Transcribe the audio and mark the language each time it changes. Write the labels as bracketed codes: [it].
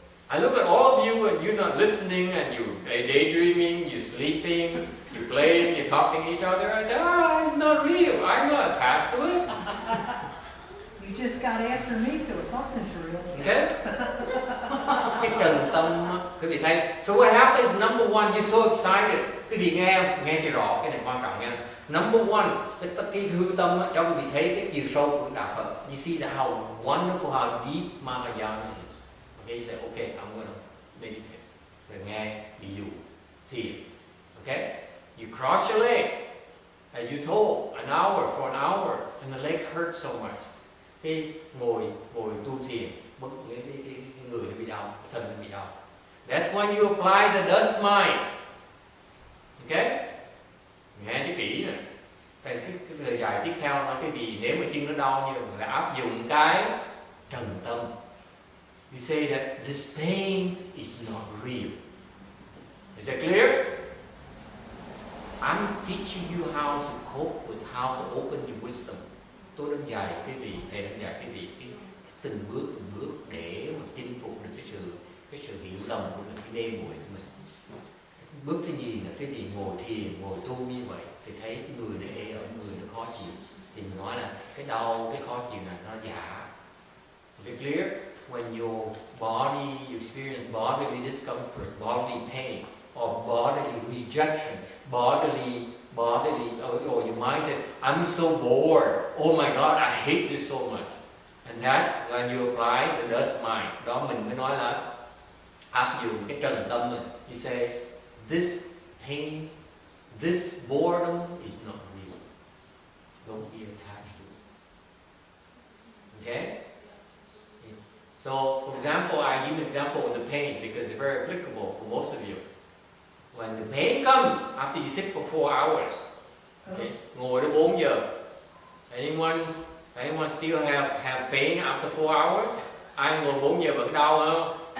[en] I look at all of you and you're not listening and you're daydreaming, you're sleeping, you're playing, you're talking to each other. I say, it's not real. I'm not attached to it. You just got after me, so it's not real. Okay? [vi] Cái trần tâm, quý vị thấy. [en] So what happens, number one, you're so excited. [vi] Quý vị nghe cho rõ, cái này quan trọng nha. [en] Number one, [vi] cái hư tâm cho quý vị thấy cái chiều sâu của Đạo Phật. [en] You see how wonderful, how deep Mahayana is. Okay, you say, okay, I'm going to meditate. [vi] Rồi nghe, ví dụ, thiền. [en] Okay? You cross your legs, as you told, an hour, for an hour, and the leg hurts so much. [vi] Cái ngồi tu thiền, bất cái người nó bị đau, thân nó bị đau. [en] That's when you apply the dust mind. Okay? [vi] Nghe cho kỹ nè. Cái lời giải tiếp theo nói cái gì, nếu mà chân nó đau như là áp dụng cái trần tâm. [en] You say that this pain is not real. Is that clear? I'm teaching you how to cope with, how to open your wisdom. [vi] Tôi đang dạy cái gì, thầy đang dạy cái gì, từng bước để mà chinh phục được cái sự hiểu lầm của mình, cái đêm muội của mình. Bước thứ nhì là cái gì, ngồi thiền, ngồi tu như vậy thì thấy cái người này ê ở, người nó khó chịu, thì mình nói là cái đau, cái khó chịu này nó giả. [en] Is it clear? When your body, you experience bodily discomfort, bodily pain, or bodily rejection, bodily, or your mind says, I'm so bored. Oh my God, I hate this so much. And that's when you apply the dust mind. [vi] Đó mình mới nói là áp dụng cái trần tâm mình. [en] You say, this pain, this boredom is not real. Don't be attached to it. Okay? So, for example, I give an example of the pain because it's very applicable for most of you. When the pain comes after you sit for 4 hours, okay, [vi] ngồi đến 4 giờ. [en] Anyone still have pain after 4 hours? [vi] Ai ngồi 4 giờ vẫn đau không?